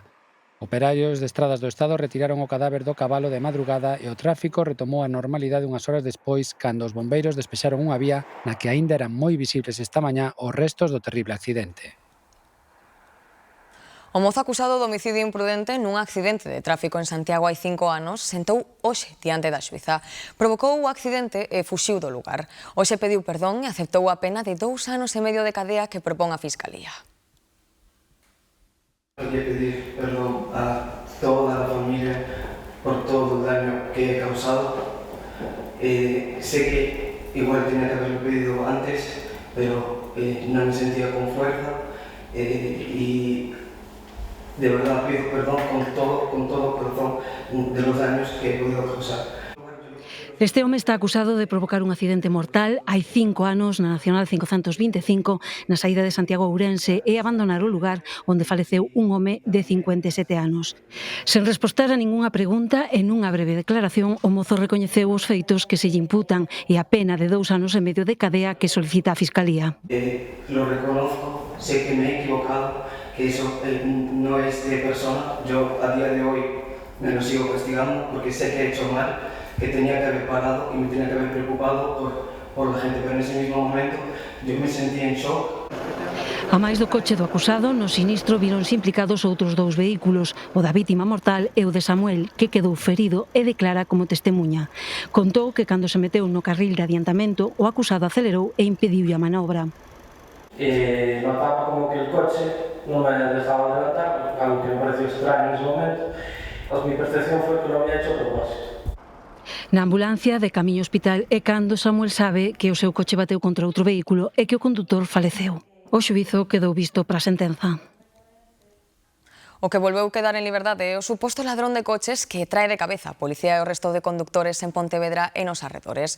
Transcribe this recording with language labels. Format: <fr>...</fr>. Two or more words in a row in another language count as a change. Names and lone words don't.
<gl>Operarios de Estradas do Estado retiraron o cadáver do cabalo de madrugada e o tráfico retomou a normalidade unhas horas despois cando os bombeiros despexaron unha vía na que aínda eran moi visibles esta mañá os restos do terrible accidente. O mozo acusado de homicidio imprudente nun accidente de tráfico en Santiago hai 5 anos sentou hoxe diante da xuíza. Provocou o accidente e fuxiu do lugar. Hoxe pediu perdón e aceptou a pena de 2 anos e medio de cadea que propón a Fiscalía.</gl> <es>Hay que pedir perdón a toda la familia por todo el daño que he causado. Sé que igual tenía que haberlo pedido antes, pero no me sentía con fuerza y de verdad pido perdón con todo corazón de los daños que he podido causar.</es> <gl>Este home está acusado de provocar un accidente mortal hai 5 anos na Nacional 525 na saída de Santiago a Ourense e abandonar o lugar onde faleceu un home de 57 anos. Sen respostar a ningunha pregunta e nunha breve declaración, o mozo recoñeceu os feitos que se lle imputan e a pena de 2 anos e medio de cadea que solicita a Fiscalía.</gl> <es>Lo reconozco, sé que me he equivocado, que eso no es de persona. Yo a día de hoy me lo sigo castigando porque sé que he hecho mal, que tenía que haber parado y me tenía que haber preocupado por la gente, pero en ese mismo momento yo me sentía en shock.</es> <gl>A máis do coche do acusado, no sinistro víronse implicados outros 2 vehículos, o da vítima mortal e o de Samuel, que quedou ferido e declara como testemunha. Contou que cando se meteu no carril de adiantamento, o acusado acelerou e impediu a manobra.</gl> <es>Notaba como que el coche no me dejaba adelantar, algo que me pareció extraño en ese momento. Mi percepción fue que lo había hecho a propósito.</es> <gl>Na ambulancia de camiño ao hospital é cando Samuel sabe que o seu coche bateu contra outro vehículo e que o condutor faleceu. O xuízo quedou visto para a sentenza. O que volveu quedar en liberdade é o suposto ladrón de coches que trae de cabeza a policía e o resto de conductores en Pontevedra e nos arredores.</gl>